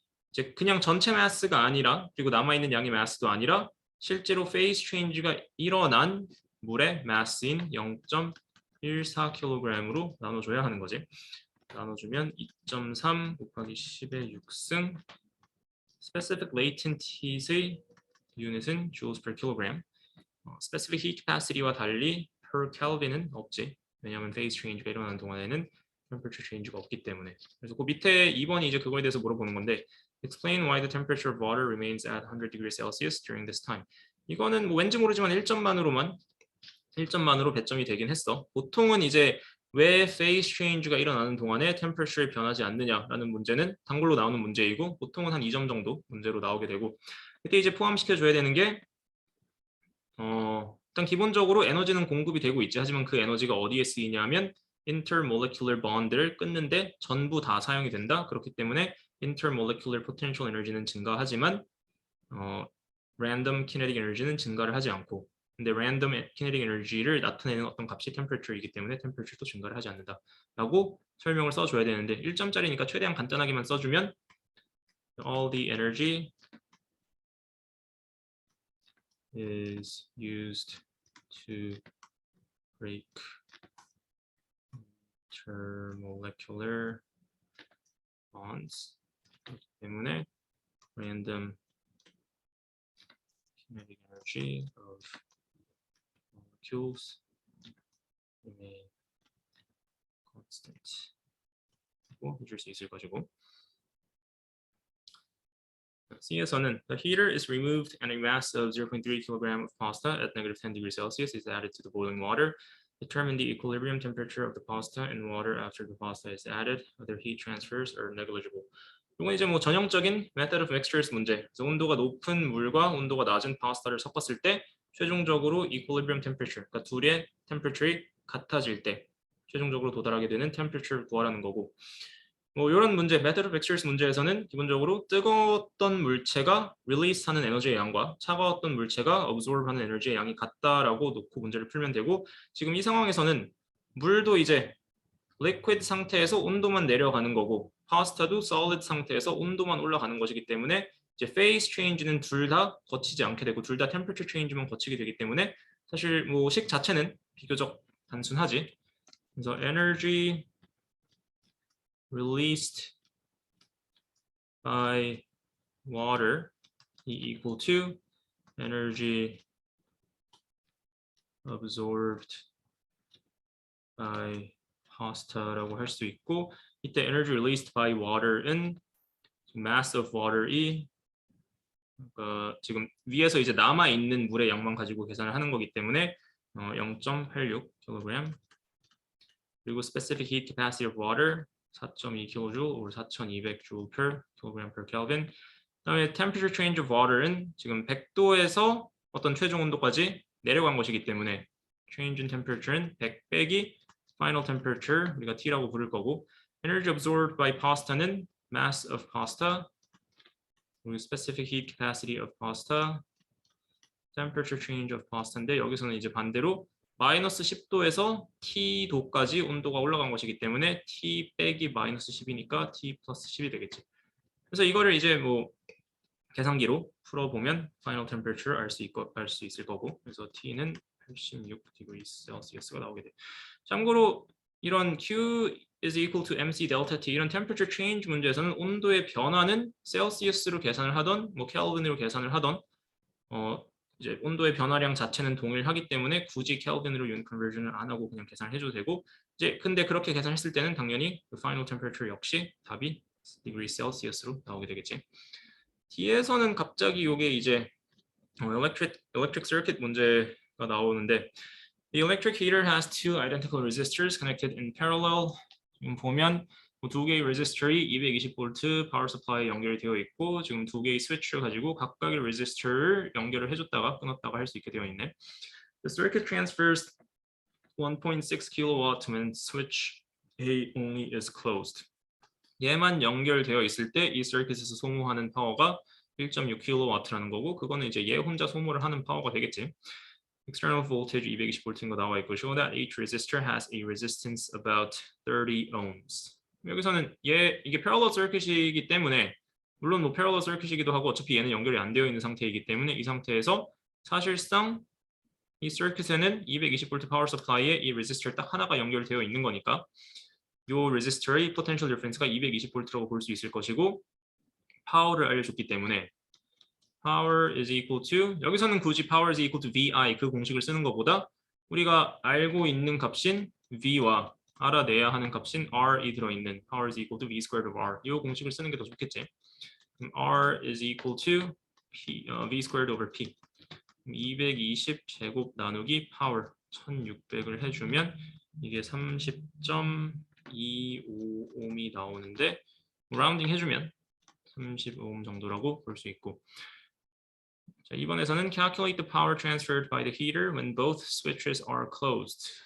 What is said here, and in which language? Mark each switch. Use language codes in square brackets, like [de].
[ko] 이제 그냥 전체 마스가 아니라 그리고 남아있는 양의 마스도 아니라 실제로 phase change가 일어난 물의 마스인 0.14kg으로 나눠줘야 하는 거지. 나눠주면 2.3 곱하기 10의 6승 specific latent heat의 유닛은 joules per kilogram. specific heat capacity와 달리 per Kelvin은 없지. 왜냐하면 phase change가 일어나는 동안에는 temperature change가 없기 때문에. 그래서 그 밑에 2번이 이제 그거에 대해서 물어보는 건데 [en] explain why the temperature of water remains at 100 degrees Celsius during this time. [ko] 이거는 뭐 왠지 모르지만 1점만으로 배점이 되긴 했어. 보통은 이제 왜 phase change가 일어나는 동안에 temperature이 변하지 않느냐라는 문제는 단글로 나오는 문제이고 보통은 한 2점 정도 문제로 나오게 되고 그때 이제 포함시켜줘야 되는 게 일단 기본적으로 에너지는 공급이 되고 있지. 하지만 그 에너지가 어디에 쓰이냐면 intermolecular bond를 끊는데 전부 다 사용이 된다. 그렇기 때문에 intermolecular potential energy는 증가하지만 random kinetic energy는 증가를 하지 않고 근데 random kinetic energy를 나타내는 어떤 값이 temperature이기 때문에 temperature도 증가를 하지 않는다 라고 설명을 써줘야 되는데 1점짜리니까 최대한 간단하게만 써주면 [en] all the energy is used to break intermolecular bonds. [ko] 그렇기 때문에 [en] random kinetic energy of molecules remain constant. [ko] 해줄 수 있을 것이고. C에서는 [en] the heater is removed and a mass of 0.3 kg of pasta at -10 degrees Celsius is added to the boiling water. Determine the equilibrium temperature of the pasta and water after the pasta is added. Other heat transfers are negligible. [ko] 이건 이제 뭐 전형적인 method of mixtures 문제. 그래서 온도가 높은 물과 온도가 낮은 파스타를 섞었을 때 최종적으로 equilibrium temperature, 그러니까 둘의 temperature이 같아질 때 최종적으로 도달하게 되는 temperature를 구하라는 거고. 뭐 이런 문제, method of mixtures 문제에서는 기본적으로 뜨거웠던 물체가 release하는 에너지의 양과 차가웠던 물체가 absorb하는 에너지의 양이 같다라고 놓고 문제를 풀면 되고, 지금 이 상황에서는 물도 이제 liquid 상태에서 온도만 내려가는 거고 파스타도 solid 상태에서 온도만 올라가는 것이기 때문에 이제 phase change는 둘 다 거치지 않게 되고 둘 다 temperature change만 거치게 되기 때문에 사실 뭐 식 자체는 비교적 단순하지. [en] 그래서 energy released by water equal to energy absorbed by pasta라고 [ko] 할 수 있고, 이때 [en] energy released by water은 mass of water이 [ko] 지금 위에서 이제 남아 있는 물의 양만 가지고 계산을 하는 거기 때문에 0.86 kg, 그리고 specific heat capacity of water 4.2 kJ or 4,200 Joule per kilogram per Kelvin. 그다음에 temperature change of water는 지금 100도에서 어떤 최종 온도까지 내려간 것이기 때문에 change in temperature는 100 빼기 final temperature, 우리가 T라고 부를 거고, energy absorbed by pasta는 mass of pasta, 그리고 specific heat capacity of pasta, temperature change of pasta인데 여기서는 이제 반대로 마이너스 10도에서 T도까지 온도가 올라간 것이기 때문에 T 빼기 마이너스 10이니까 T 플러스 10이 되겠지. 그래서 이거를 이제 뭐 계산기로 풀어보면 final temperature 알 수 있을 거고, 그래서 T는 86 degrees Celsius가 나오게 돼. 참고로 이런 Q is equal to MC delta T 이런 temperature change 문제에서는 온도의 변화는 셀시우스로 계산을 하던 뭐 켈빈으로 계산을 하던 이제 온도의 변화량 자체는 동일하기 때문에 굳이 켈빈으로 유닛 컨버전을 안 하고 그냥 계산을 해줘도 되고, 이제 근데 그렇게 계산했을 때는 당연히 그 final temperature 역시 답이 degree Celsius로 나오게 되겠지. 뒤에서는 갑자기 이게 이제 electric circuit 문제가 나오는데, [en] the electric heater has two identical resistors connected in parallel. [ko] 지금 보면 두 개의 resistor이 220V 파워 서플라이에 연결되어 있고 지금 두 개의 스위치를 가지고 각각의 resistor를 연결을 해줬다가 끊었다가 할 수 있게 되어 있네. [en] The circuit transfers 1.6 kW when switch A only is closed. [ko] 얘만 연결되어 있을 때 이 서킷에서 소모하는 파워가 1.6 kW라는 거고, 그거는 이제 얘 혼자 소모를 하는 파워가 되겠지. [en] External voltage 220V인 [ko] 거 나와 있고, [en] show that each resistor has a resistance about 30 ohms. [ko] 여기서는 이게 parallel circuit이기 때문에, 물론 뭐 parallel circuit이기도 하고 어차피 얘는 연결이 안 되어 있는 상태이기 때문에 이 상태에서 사실상 이 서킷에는 220V 파워 서플라이에 이 resistor 딱 하나가 연결되어 있는 거니까 요 resistor의 potential difference가 220V라고 볼 수 있을 것이고, 파워를 알려줬기 때문에 [en] power is equal to, [ko] 여기서는 굳이 power is equal to VI 그 공식을 쓰는 것보다 우리가 알고 있는 값인 V와 알아내야 하는 값인 R이 들어있는 power is equal to V squared of R 이 공식을 쓰는 게 더 좋겠지. 그럼 [en] R is equal to V squared over P. [ko] 220 제곱 나누기 power 1600을 해주면 이게 30.25ohm이 나오는데 라운딩 해주면 35ohm 정도라고 볼 수 있고, 자, 이번에서는 [en] calculate the power transferred by the heater when both switches are closed.